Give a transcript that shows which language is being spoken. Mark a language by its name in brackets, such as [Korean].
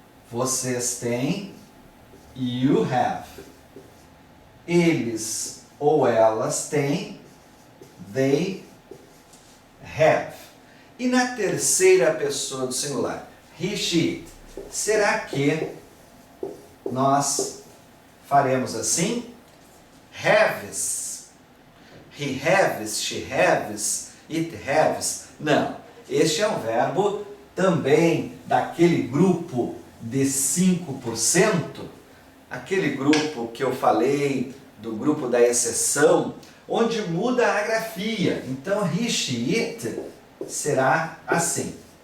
[Portuguese] Vocês têm, [English] you have. [Portuguese] Eles ou elas têm, [English] they have. [Portuguese] E na terceira pessoa do singular, he, she, it, será que nós faremos assim? [English] Haves. He haves, she haves, it haves. [Portuguese] Não. Este é um verbo também daquele grupo de 5%, aquele grupo que eu falei, do grupo da exceção, onde muda a grafia. Então, he, she, it será assim.